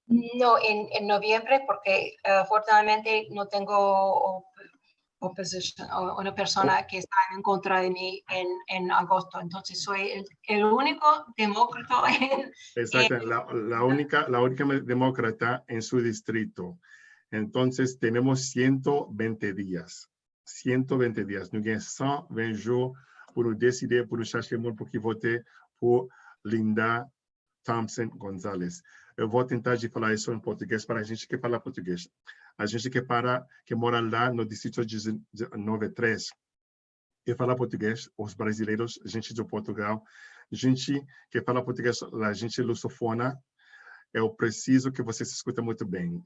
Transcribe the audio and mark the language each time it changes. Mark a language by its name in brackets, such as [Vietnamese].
[Spanish] No, en noviembre, porque afortunadamente no tengo una persona que está en contra de mí en agosto. Entonces soy el único demócrata Exacto, la única demócrata en su distrito. Entonces tenemos 120 días. 120 días. [French] Nous avons 120 jours pour nous décider, pour nous chercher le monde pour qui voter pour Linda Thompson Gonzalez. [Portuguese] Eu vou tentar de falar isso em português para a gente que fala português. A gente que mora lá no distrito 93, que fala português, os brasileiros, gente de Portugal, gente que fala português, a gente lusofona, eu preciso que você se escuta muito bem.